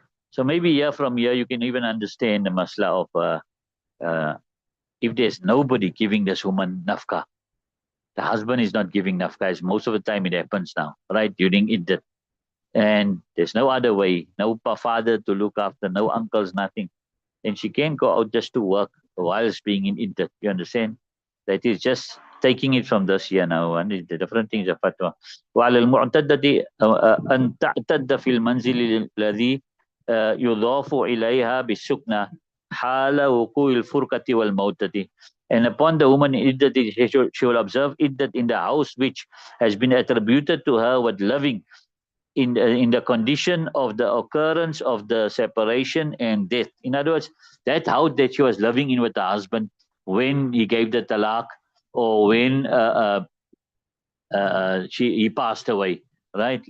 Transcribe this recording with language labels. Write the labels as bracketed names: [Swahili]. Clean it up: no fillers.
[English] So maybe from here you can even understand the masla of if there's nobody giving this woman nafka, the husband is not giving nafka, as most of the time it happens now, right, during iddat, and there's no other way, no father to look after, no uncles, nothing, and she can't go out just to work whilst being in iddat. You understand? That is just taking it from this here now, and the different things of fatwa. [Arabic] وعلى المعتدة أن تعتد في المنزل الذي يضاف إليها بالسكنة حال وقوع الفرقة والموتة. [English] And upon the woman iddat, she will observe iddat in the house which has been attributed to her with living in the condition of the occurrence of the separation and death. In other words, that house that she was living in with her husband when he gave the talaq, or when he passed away, right?